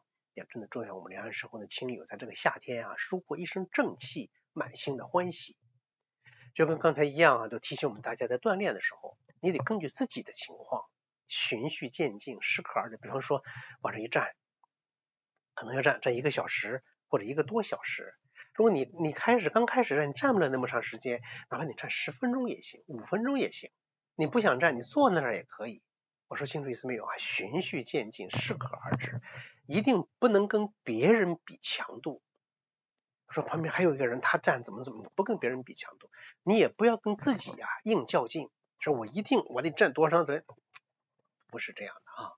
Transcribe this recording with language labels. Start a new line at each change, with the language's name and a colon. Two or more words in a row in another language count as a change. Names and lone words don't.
Chinese: 也真的祝願我們兩岸社會的親友，在這個夏天啊，收穫一身正氣，滿心的歡喜。就跟剛才一樣啊，都提醒我們大家在鍛鍊的時候，你得根據自己的情況，循序漸進，適可而止。比方說往這一站，可能要站1個小時或者1個多小時， 如果你剛開始你站不了那么长时间，哪怕你站10分鐘也行，5分鐘也行。你不想站，你坐在那儿也可以。我说清楚意思没有啊？循序漸进，適可而止，一定不能跟別人比強度。說旁邊還有一個人，他站怎么不跟別人比強度，你也不要跟自己硬較勁，說我得站多长时间，不是这樣的啊。